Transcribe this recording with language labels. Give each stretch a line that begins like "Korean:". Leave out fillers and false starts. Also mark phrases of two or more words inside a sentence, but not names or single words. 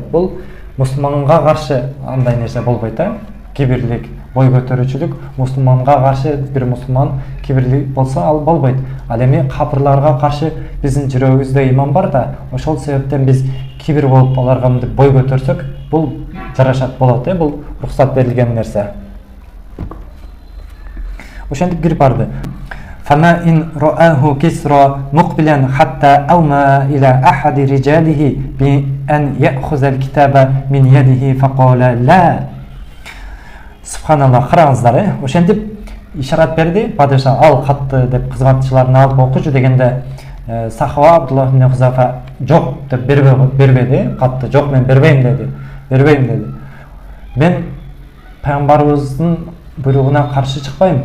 Kyrgyz: Бул мусулманга каршы андай нерсе болбойт, Кибирлик, бой көтөрүүчүлүк мусулманга каршы бир мусулман кибирлик болсо ал болбойт. Ал эми капырларга каршы биздин жүрөгүбүздө иман бар да, ошол себептен биз кибир болуп аларга мындай бой көтөрсөк, бул жарашат болот, бул уруксат берилген нерсе. Ошентип кирип барды.
Arabic: فما إن رآه كسرى مقبلا حتى أومى إلى أحد رجاله بأن يأخذ الكتاب من يده فقال لا.
Kyrgyz: Субханалла, караңыздар, ошентип ишарат берди. Падыша ал катты деп кызматчыларын алып окучу дегенде сахаба Абдуллах ибн Хузафа жок деп бербеди. Катты жок, мен бербейм деди. Мен пайгамбарыбыздын буйругуна каршы чыкпайм.